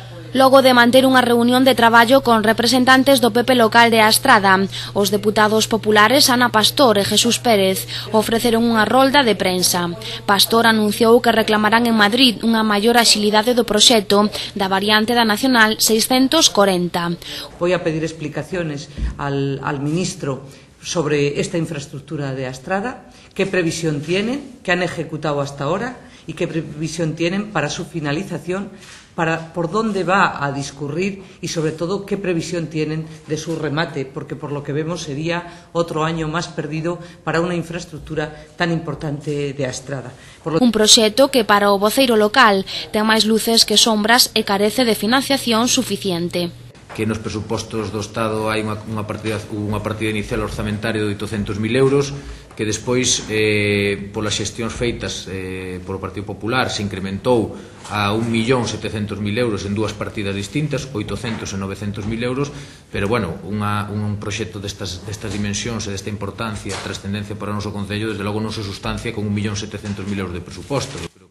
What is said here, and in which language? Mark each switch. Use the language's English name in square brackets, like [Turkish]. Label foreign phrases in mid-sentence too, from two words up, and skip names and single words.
[Galician] Logo de manter unha reunión de traballo con representantes do PP local de Astrada, os deputados populares Ana Pastor e Jesús Pérez ofreceron unha rolda de prensa. Pastor anunciou que reclamarán en Madrid unha maior axilidade do proxecto da variante da Nacional 640. [Spanish] Voy a pedir explicaciones al ministro sobre esta infraestructura de Astrada, qué previsión tienen, qué han ejecutado hasta ahora y qué previsión tienen para su finalización, por dónde va a discurrir y sobre todo qué previsión tienen de su remate, porque por lo que vemos sería otro año más perdido para una infraestructura tan importante de Astrada. [Galician] Un proxecto que para o voceiro local ten máis luces que sombras e carece de financiación suficiente. Que nos presupostos do Estado hai unha partida inicial orzamentaria de 800.000 euros, que despois, polas xestións feitas polo Partido Popular, se incrementou a 1.700.000 euros en dúas partidas distintas, 800 e 900.000 euros, pero, bueno, un proxecto destas dimensións e desta importancia, trascendencia para o noso Concello, desde logo non se sustancia con 1.700.000 euros de presuposto.